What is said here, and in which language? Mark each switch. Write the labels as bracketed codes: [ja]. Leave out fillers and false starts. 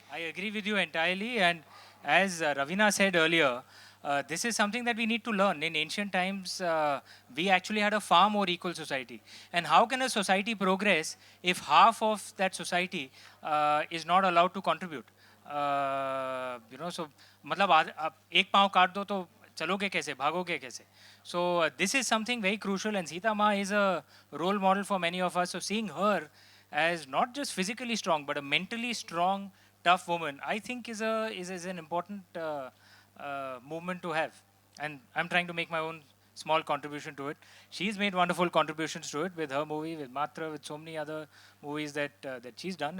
[en] I agree with you entirely. And as Ravina said earlier, this is something that we need to learn. In ancient times, we actually had a far more equal society. And how can a society progress if half of that society is not allowed to contribute? [hi] So मतलब आप एक पाँव काट दो तो चलोगे कैसे, भागोगे कैसे? [en] So this is something very crucial, and Sita Ma is a role model for many of us. So seeing her as not just physically strong but a mentally strong, tough woman, I think is an important movement to have. And I'm trying to make my own small contribution to it. She's made wonderful contributions to it with her movie, with Matra, with so many other movies that she's done.